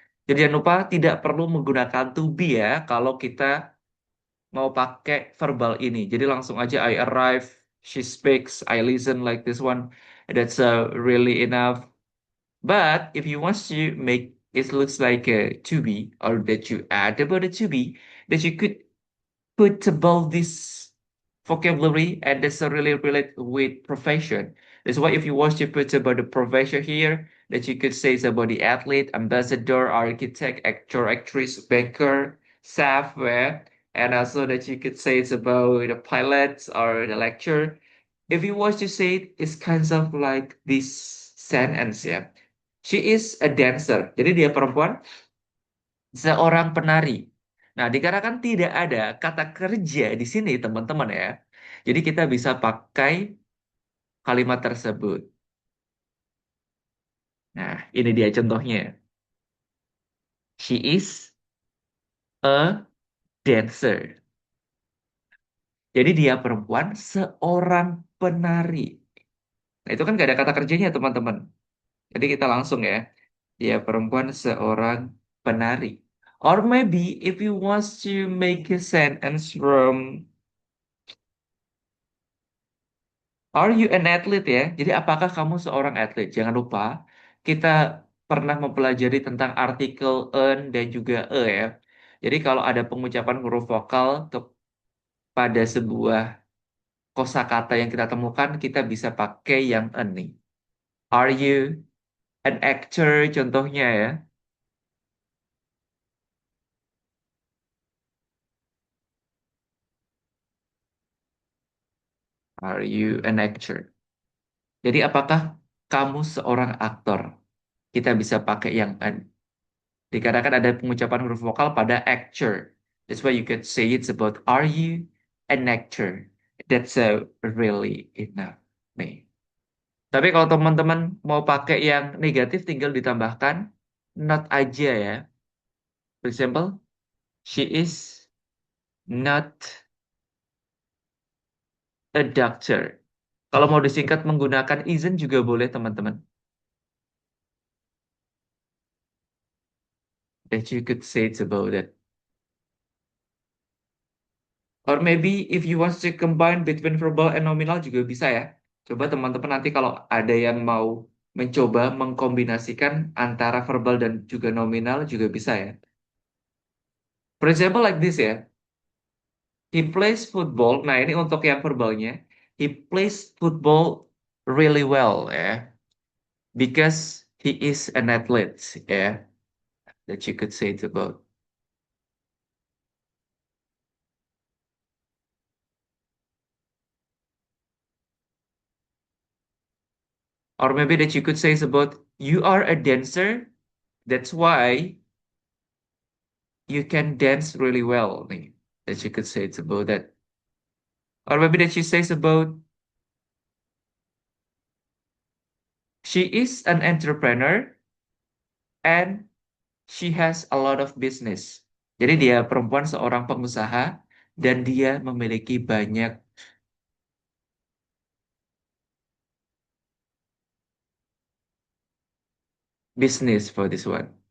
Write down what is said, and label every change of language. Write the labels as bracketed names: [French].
[Indonesian] Jadi jangan lupa tidak perlu menggunakan to be ya kalau kita mau pakai verbal ini. Jadi langsung aja [English] I arrive, she speaks, I listen like this one. That's really enough. But if you want to make it looks like a to be or that you add about a to be, that you could put above this vocabulary and that's a really relate with profession. That's why if you want to put about the profession here, that you could say it's about the athlete, ambassador, architect, actor, actress, banker, software, and also that you could say it's about the pilots or the lecturer. If you want to say it, it's kind of like this sentence ya. She is a dancer. [Indonesian] Jadi dia perempuan, seorang penari. Nah, dikarenakan tidak ada kata kerja di sini, teman-teman ya. Jadi kita bisa pakai kalimat tersebut. Nah, ini dia contohnya. [English] She is a dancer. [Indonesian] Jadi dia perempuan, seorang penari. Nah, itu kan gak ada kata kerjanya, teman-teman. Jadi kita langsung ya. Dia perempuan, seorang penari. [English] Or maybe if you want to make a sentence from Are you an athlete ya? [Indonesian] Jadi apakah kamu seorang atlet? Jangan lupa kita pernah mempelajari tentang artikel en dan juga ya. Jadi kalau ada pengucapan huruf vokal pada sebuah kosakata yang kita temukan, kita bisa pakai yang en nih. [English] Are you an actor contohnya ya? Are you an actor? [Indonesian] Jadi apakah kamu seorang aktor? Kita bisa pakai yang en. Dikarenakan ada pengucapan huruf vokal pada actor. [English] That's why you could say it's about are you an actor? That's really enough. [Indonesian] Nih. Tapi kalau teman-teman mau pakai yang negatif tinggal ditambahkan not aja ya. [English] For example, she is not a doctor. [Indonesian] Kalau mau disingkat menggunakan isn't juga boleh teman-teman. [English] That you could say it's about that. Or maybe if you want to combine between verbal and nominal juga bisa ya. [Indonesian] Coba teman-teman nanti kalau ada yang mau mencoba mengkombinasikan antara verbal dan juga nominal juga bisa ya. [English] For example like this ya. He plays football. [Indonesian] Nah ini untuk yang verbalnya. [English] He plays football really well ya. Because he is an athlete ya. That you could say it about. Or maybe that you could say is about you are a dancer, that's why you can dance really well. Nih, that you could say it's about that. Or maybe that she says about she is an entrepreneur and she has a lot of business. [Indonesian] Jadi dia perempuan seorang pengusaha dan dia memiliki banyak [English] business for this one.